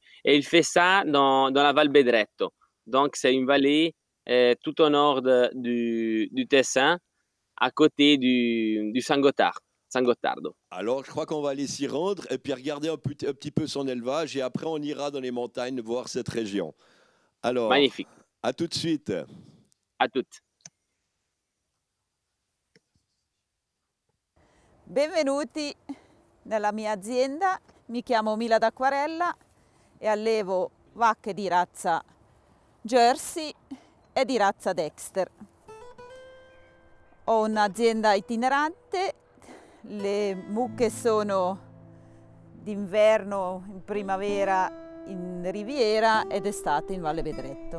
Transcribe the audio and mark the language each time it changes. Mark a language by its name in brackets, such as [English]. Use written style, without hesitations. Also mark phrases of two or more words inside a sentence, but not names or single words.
[French] Et il fait ça dans la Val Bedretto. Donc, c'est une vallée tout au nord du Tessin, à côté du San Gottardo. Alors, je crois qu'on va aller s'y rendre et puis regarder un petit peu son élevage et après, on ira dans les montagnes voir cette région. Alors, magnifique. À tout de suite. À toutes. [Italian] Benvenuti nella mia azienda, mi chiamo Milada Aquarella e allevo vacche di razza Jersey e di razza Dexter. Ho un'azienda itinerante, le mucche sono d'inverno in primavera in Riviera ed estate in Valle Bedretto.